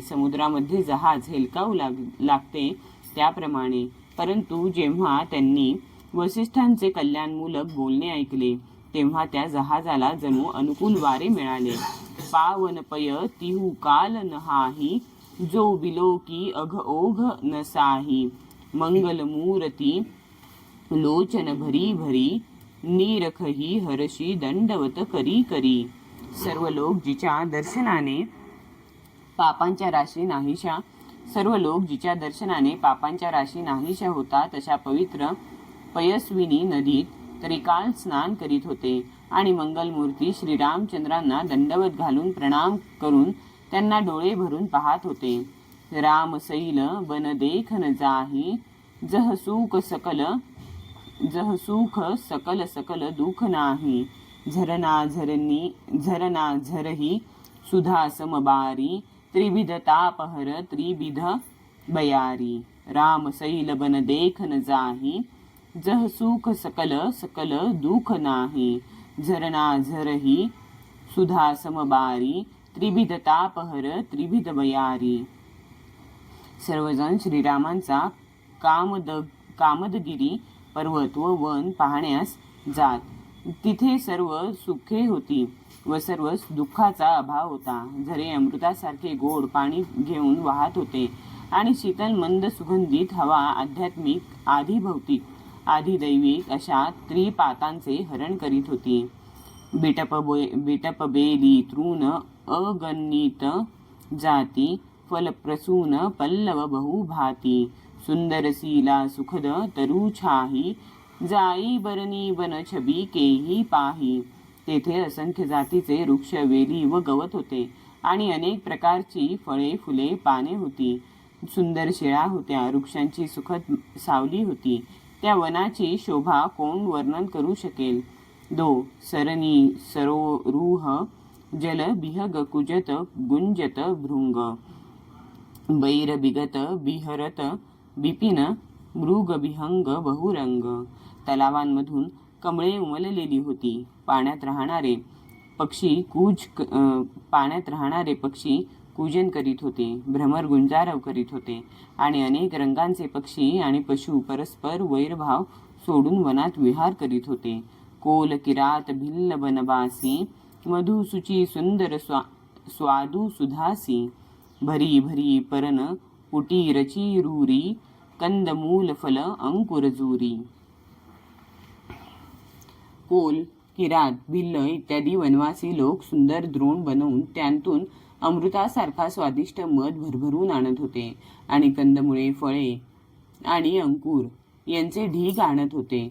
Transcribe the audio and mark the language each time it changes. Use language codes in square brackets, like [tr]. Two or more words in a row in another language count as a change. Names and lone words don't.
[mr] समुद्रामध्ये जहाज हेलकावू लागते त्याप्रमाणे. परंतु जेव्हा त्यांनी वसिष्ठांचे कल्याणमूलक बोलणे ऐकले तेव्हा त्या जहाजाला जणू अनुकूल वारे मिळाले. [awa] पावन पय तिहू काल नहाही जो विलोकी अघ ओघ नसाही मंगल मूर्ती लोचन भरी भरी नीरखही हरशी दंडवत करी करी. [mr] सर्व लोक जिच्या दर्शनाने पापांच्या राशी नाहीशा होतात अशा पवित्र पयस्विनी नदीत त्रिकाल स्नान करीत होते आणि मंगलमूर्ती श्रीरामचंद्रांना दंडवत घालून प्रणाम करून त्यांना डोळे भरून पाहत होते. [awa] राम सैल बन देखन जाही जह सुख सकल सकल दुख नाही झरना झरही सुधा समबारी त्रिविध तापहर त्रिविध बयारी. राम सैल बन देखन जाही जह सुख सकल सकल दुख नाही झरना झरही सुधा समबारी त्रिविध तापहर त्रिविध बयारी. [mr] सर्वजण श्रीरामांचा कामदगिरी पर्वत व वन पाहण्यास जात. तिथे सर्व सुखे होती व सर्व दुःखाचा अभाव होता. झरे अमृतासारखे गोड पाणी घेऊन वाहत होते आणि शीतल मंद सुगंधित हवा आध्यात्मिक आधी भौतिक आधी दैविक अशा त्रिपातांचे हरण करीत होती. [awa] बिटपबेली तृण अगणित जाती फलप्रसून पल्लव बहुभाती सुंदरशीला सुखद तरुछाही जाई बरनी वन छबी केही पाही. [mr] तेथे असंख्य जातीचे वृक्ष, वेली व गवत होते आणि अनेक प्रकारची फळे, फुले, पाने होती. सुंदर शिळा होत्या, वृक्षांची सुखद सावली होती. त्या वनाची शोभा कोण वर्णन करू शकेल. [awa] सरणी सरोरुह जल बिहग कुजत गुंजत भृंग बैर बिगत बिहरत बिपिन मृग बिहंग बहुरंग. [mr] तलावांमधून कमळे उमललेली होती. पाण्यात राहणारे पक्षी कूजन करीत होते, भ्रमर गुंजारव करीत होते आणि अनेक रंगांचे पक्षी आणि पशु परस्पर वैरभाव सोडून वनात विहार करीत होते. [awa] कोल किरात भिल्ल बनवासी मधुसुची सुंदर स्वादू सुधासी भरी भरी परन पुटी रची रूरी कंदमूल फल अंकुरजुरी. [mr] कोल, किरात, भिल्ल इत्यादी वनवासी लोक सुंदर द्रोण बनवून त्यांतून अमृतासारखा स्वादिष्ट मध भरभरून आणत होते आणि कंदमुळे, फळे आणि अंकुर यांचे ढीग आणत होते.